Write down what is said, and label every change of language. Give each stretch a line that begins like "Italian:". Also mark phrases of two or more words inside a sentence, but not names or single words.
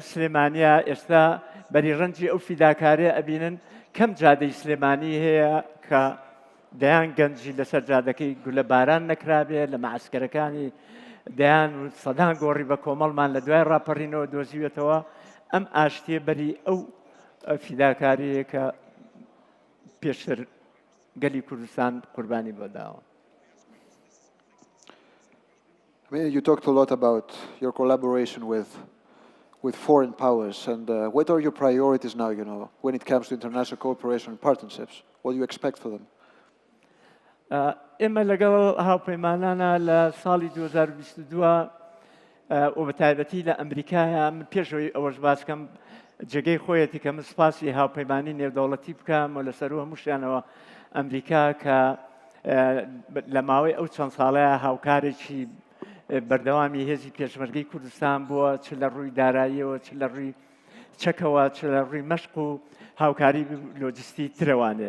Central Kurdish: سلێمانیە ئێستا بەری ڕەنجی ئەو فیداکاریە ئەبینن کەم جادەی سلێمانی هەیە کە دەیان گەنجی لەسەر جادەکەی گولە باران نەکرابێ لە مەعسکەرەکانی دەیان سەدان گۆڕی بە کۆمەڵمان لە دوای ڕاپەڕینەوە دۆزیوێتەوە ئەم ئاشتیە بەری ئەو فیداکاریە کە پێشتر گەلی کوردستان قوربانی بۆداوە.
English: I mean, you talked a lot about your collaboration with foreign powers, and what are your priorities now, you know, when it comes to international cooperation and partnerships? What do you expect for them?
Central Kurdish: ئێمە لەگەڵ هاوپەیمانانە لە ساڵی 2022 و بە تایبەتی لە ئەمریکایە من پێشەوەی ئەوەش باسکەم جێگەی خۆیەتی کە من سپاسی هاوپەیمانی نێودەوڵەتی بکەم و لەسەر هەمووشیانەوە ئەمریکا کە لە ماوەی ئەو چەند ساڵەیە هاوکارێکی بەردەوامی هێزی پێشمەرگەی کوردستان بووە چ لە ڕووی داراییەوە چ لە ڕووی چەکەوە چ لە ڕووی مەشق و هاوکاری لۆجستی ترەوانێ.